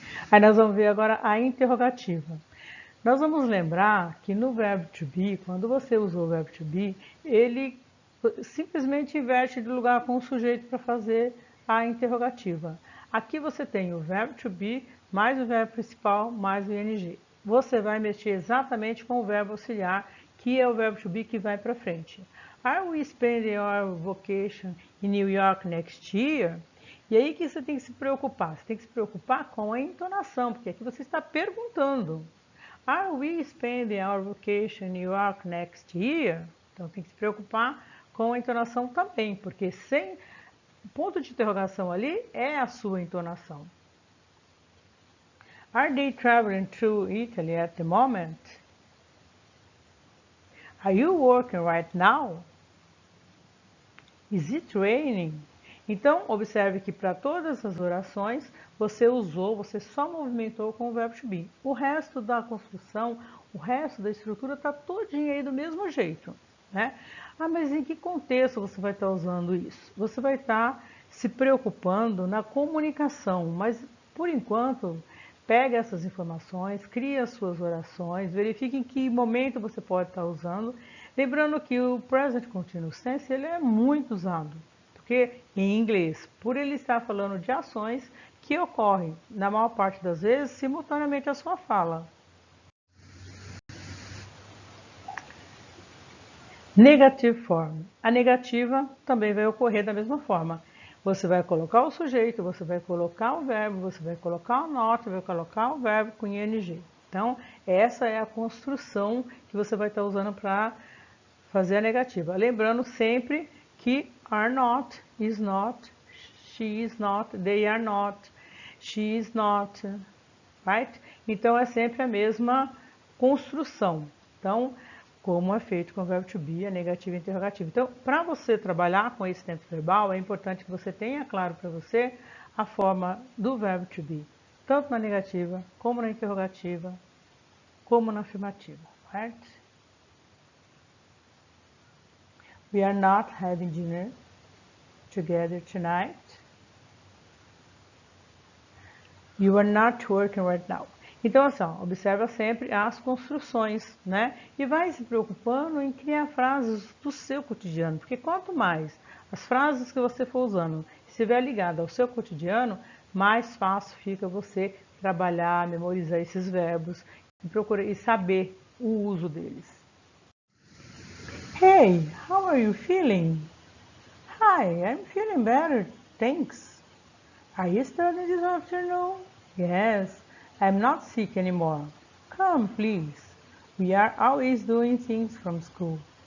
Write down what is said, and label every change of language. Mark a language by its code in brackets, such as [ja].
[pt] Aí nós vamos ver agora a interrogativa. Nós vamos lembrar que no verbo to be, quando você usou o verbo to be, ele simplesmente inverte de lugar com o sujeito para fazer a interrogativa. Aqui você tem o verbo to be, mais o verbo principal, mais o ing. Você vai mexer exatamente com o verbo auxiliar, que é o verbo to be que vai para frente. [en] Are we spending our vacation in New York next year? [pt] E aí que você tem que se preocupar? Você tem que se preocupar com a entonação, porque aqui você está perguntando. [en] Are we spending our vacation in New York next year? [pt] Então tem que se preocupar com a entonação também, porque sem ponto de interrogação ali é a sua entonação. [en] Are they traveling to Italy at the moment? Are you working right now? Is it raining? [pt] Então, observe que para todas as orações, você só movimentou com o verbo to be. O resto da construção, o resto da estrutura está todinha aí do mesmo jeito, né? Mas em que contexto você vai estar usando isso? Você vai estar se preocupando na comunicação, mas por enquanto, pega essas informações, cria as suas orações, verifique em que momento você pode estar usando. Lembrando que o Present Continuous Tense ele é muito usado, porque em inglês, por ele estar falando de ações que ocorrem, na maior parte das vezes, simultaneamente à sua fala. [en] Negative form. [pt] A negativa também vai ocorrer da mesma forma. Você vai colocar o sujeito, você vai colocar o verbo, você vai colocar o not, vai colocar o verbo com ing. Então, essa é a construção que você vai estar usando para fazer a negativa. Lembrando sempre que [en] are not, is not, she is not, they are not, she is not, right? [pt] Então, é sempre a mesma construção. Então, como é feito com o verbo to be, a negativa e a interrogativa. Então, para você trabalhar com esse tempo verbal, é importante que você tenha claro para você a forma do verbo to be, tanto na negativa, como na interrogativa, como na afirmativa, right? [en] We are not having dinner together tonight. You are not working right now. [pt] Então, assim, ó, observa sempre as construções, né? E vai se preocupando em criar frases do seu cotidiano, porque quanto mais as frases que você for usando estiver ligada ao seu cotidiano, mais fácil fica você trabalhar, memorizar esses verbos e procurar e saber o uso deles. [en] Hey, how are you feeling? Hi, I'm feeling better, thanks. Are you studying this afternoon? Yes, I'm not sick anymore. Come, please. We are always doing things from school.